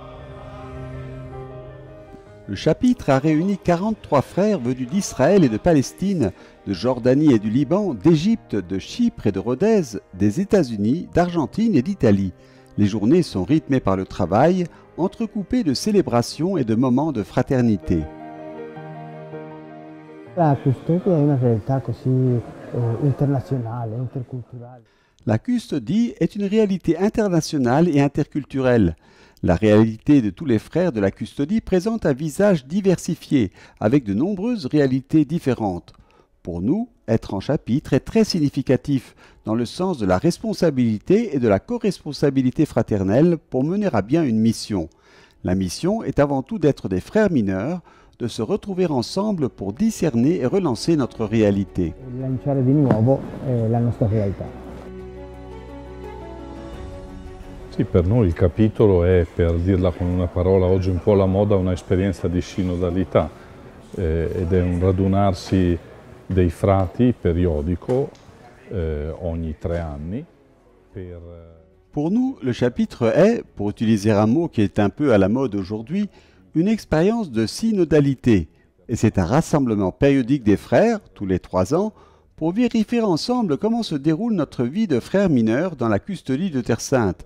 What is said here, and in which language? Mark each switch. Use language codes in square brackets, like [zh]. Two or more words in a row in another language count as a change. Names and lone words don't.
[fr] Le chapitre a réuni 43 frères venus d'Israël et de Palestine, de Jordanie et du Liban, d'Égypte, de Chypre et de Rhodèse, des États-Unis, d'Argentine et d'Italie. Les journées sont rythmées par le travail, entrecoupées de célébrations et de moments de fraternité. [it] La custodia è una realtà così internazionale, interculturale. [fr] La custodie est une réalité internationale et interculturelle. La réalité de tous les frères de la custodie présente un visage diversifié, avec de nombreuses réalités différentes. Pour nous, être en chapitre est très significatif, dans le sens de la responsabilité et de la co-responsabilité fraternelle pour mener à bien une mission. La mission est avant tout d'être des frères mineurs, de se retrouver ensemble pour discerner et relancer notre réalité. [it] Lanciare di nuovo la nostra realtà. Sì, per noi il capitolo è, per dirla con una parola oggi un po' alla moda, un'esperienza di sinodalità ed è un radunarsi dei frati periodico ogni 3 anni per... [fr] Pour nous, le chapitre est, pour utiliser un mot qui est un peu à la mode aujourd'hui, une expérience de synodalité. Et c'est un rassemblement périodique des frères, tous les 3 ans, pour vérifier ensemble comment se déroule notre vie de frères mineurs dans la custodie de Terre Sainte.